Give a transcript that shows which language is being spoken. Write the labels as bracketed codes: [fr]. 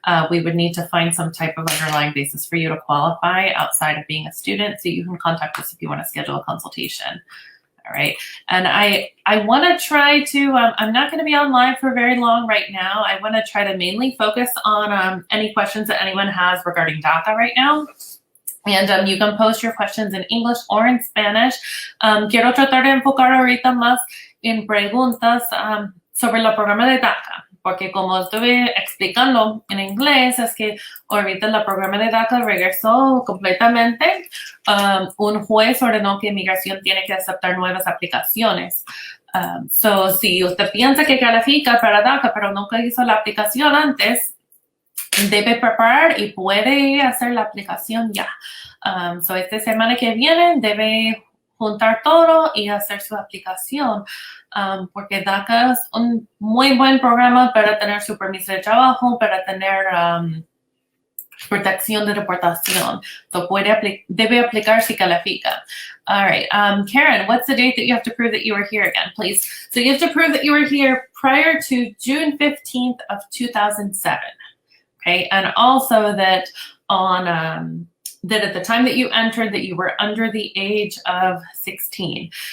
[en] We would need to find some type of underlying basis for you to qualify outside of being a student. So you can contact us if you want to schedule a consultation. All right. And I want to try to, I'm not going to be on live for very long right now. I want to try to mainly focus on any questions that anyone has regarding DACA right now. And you can post your questions in English or in Spanish. [es] Quiero tratar de enfocar ahorita más en preguntas sobre el programa de DACA. Porque como estuve explicando en inglés, es que ahorita el programa de DACA regresó completamente. Un juez ordenó que inmigración tiene que aceptar nuevas aplicaciones. So, si usted piensa que califica para DACA, pero nunca hizo la aplicación antes, debe preparar y puede hacer la aplicación ya. So, esta semana que viene debe juntar todo y hacer su aplicación, porque DACA es un muy buen programa para tener su permiso de trabajo, para tener protección de deportación. So debe aplicar si califica. [en] All right, Karen, what's the date that you have to prove that you were here again, please? So you have to prove that you were here prior to June 15th of 2007, okay? And also that on that at the time that you entered that you were under the age of 16.